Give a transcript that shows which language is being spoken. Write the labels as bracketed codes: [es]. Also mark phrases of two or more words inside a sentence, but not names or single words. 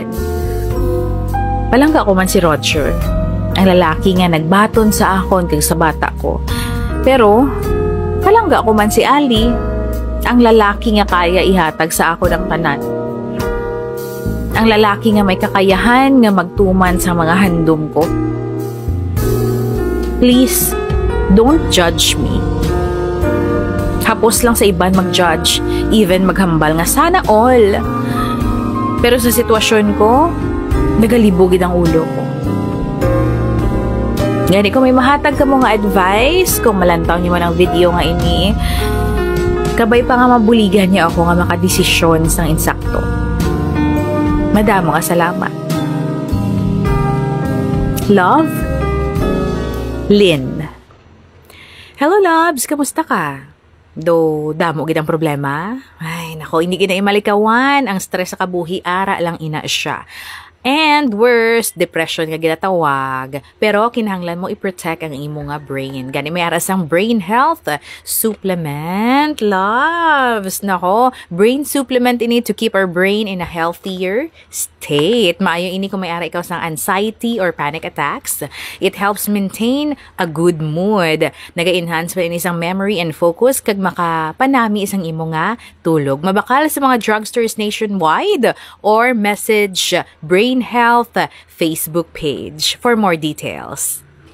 [hil] Palangga ko man si Roger, ang lalaki nga nagbaton sa akon kag sa bata ko. Pero palangga ko man si Ali, ang lalaki nga kaya ihatag sa akon ang tanan. Ang lalaki nga may kakayahan nga magtuman sa mga handom ko. [en] Please, don't judge me. [hil] Hapos lang sa iban mag-judge, even maghambal nga [tl] sana all. [hil] Pero sa sitwasyon ko, nagalibugid ang ulo ko. Gani kung may mahatag ka mo nga advice, kung malantaw niyo man ang video nga ini, kabay pa nga mabuligan niya ako nga makadesisyon sang insakto. Madamo ka salamat. Love, Lynn. Hello, loves. Kamusta ka? Do, damo gid ang problema? Ay, nako, hindi gid na imalikawan. Ang stress sa kabuhi, ara lang ina siya. [en] And worse, [hil] depression nga ginatawag. Pero kinahanglan mo i-protect ang imo nga brain. Gani may aras ang [en] brain health supplement, [hil] loves. [en] Nako, brain supplement ini to keep our brain in a healthier state. [hil] Maayo ini kung may ara ikaw sang [en] anxiety or panic attacks. It helps maintain a good mood. [hil] Naga-enhance pa ini isang [en] memory and focus [hil] kag makapanami isang imo nga tulog. Mabakal sa mga [en] drugstores nationwide or message Brain Health Facebook page for more details.